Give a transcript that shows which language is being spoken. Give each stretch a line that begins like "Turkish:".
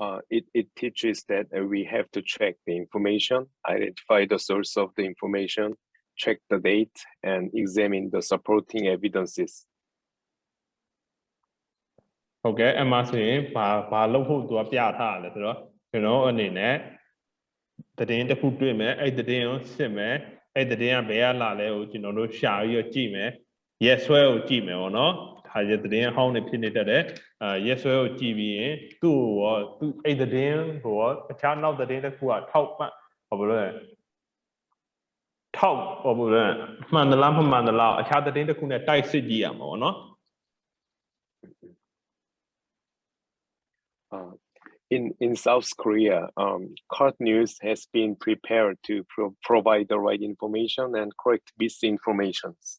English: It teaches that we have to check the information, identify the source of the information, check the date, and examine the supporting evidences.
Burmese: ဟုတ်ကဲ့အမှဆိုရင်ဘာလုပ်ဖို့သူကပြထားတယ်ဆိုတော့ကျွန်တော်အနေနဲ့သတင်းတစ်ခုတွေ့မယ်အဲ့သတင်းကိုစစ်မယ်အဲ့သတင်းကဘယ်ကလာလဲကိုကျွန်တော်တို့ရှာပြီးတော့ကြည့်မယ်ရက်စွဲကိုကြည့်မယ်ပေါ့နော်ဒါရသတင်းဟောင်းနေဖြစ်နေတတ်တယ်ရက်စွဲကိုကြည့်ပြီးရင်သူ့ရောသူအဲ့သတင်းကိုရောအခြားနောက်သတင်းတစ်ခုကထောက်ပံ့ဟောဘယ်လိုလဲထောက်ဟောဘယ်လိုလဲမှန်သလားမမှန်သလားအခြားသတင်းတစ်ခုနဲ့တိုက်စစ်ကြည့်ရမှာပေါ့နော်
English: In South Korea, card news has been prepared to provide the right information and correct misinformation.